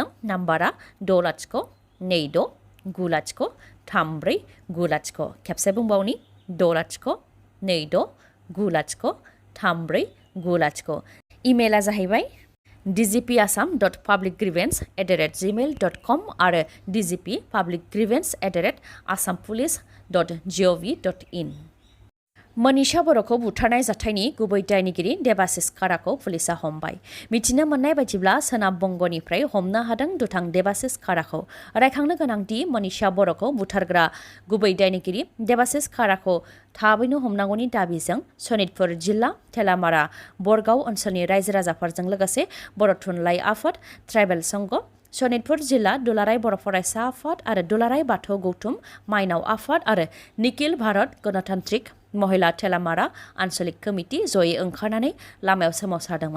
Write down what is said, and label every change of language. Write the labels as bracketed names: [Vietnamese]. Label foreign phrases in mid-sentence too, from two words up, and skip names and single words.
[Bodo] नाम्बारा 602203490। खेबसे बुंबावनि 602203490। इमेला जाहैबाय dgpassam.publicgrievance@gmail.com आरो dgp.publicgrievance@assampolice.gov.in। मनीषा बर'खौ बुथारनाय जाथायनि गुबै दायनिगिरि देबासिस खाराखौ पुलिसा हमबाय। मिथिनो मोननाय बायदिब्ला सोनाब बंगनिफ्राय हमनो हादों दुथां देबासिस खाराखौ। रायखांनो गोनांदि मनीषा बर'खौ बुथारग्रा गुबै दायनिगिरि देबासिस खाराखौ थाबैनो हमनांगौनि दाबिजों सनितपुर जिल्ला थेलामारा बरगाव ओनसोलनि रायजो राजाफोरजों लोगोसे बर' थुनलाइ आफाद, ट्राइबेल संघ, सनितपुर जिल्ला दुलाराय बर' फरायसा आफाद आरो दुलाराय बाथौ गौथुम माइनाव आफाद आरो निखिल भारत गणतान्त्रिक महिला थेलामारा आन्सलिक कमिटि जयै ओंखारनानै लामायाव सोमावसारदोंमोन।